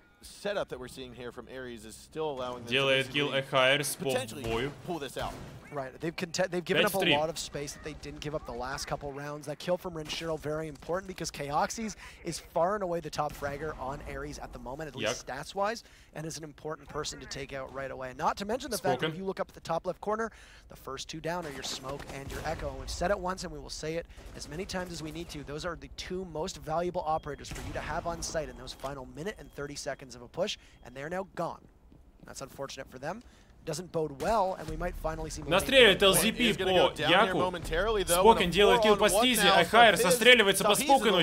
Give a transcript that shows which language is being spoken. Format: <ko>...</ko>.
<en>setup that we're seeing here from ARES is still allowing them</en> <ru>Делает килл ARES по бою.</ru> <en>Pull this out. Right, they've given up a lot of space that they didn't give up the last couple rounds. That kill from Renshiro very important because Chaoxys is far and away the top fragger on ARES at the moment, at least stats-wise, and is an important person to take out right away. Not to mention the fact that if you look up at the top left corner, the first two down are your Smoke and your Echo. And we've said it once and we will say it as many times as we need to. Those are the two most valuable operators for you to have on site in those final minute and 30 seconds of a push, and they're now gone. That's unfortunate for them. Doesn't bode well, and we might finally see.</en> <ru>Настреливает LZP по Яку. Спокен делает килл по Стизе, ARES отстреливается по Спокену.</ru>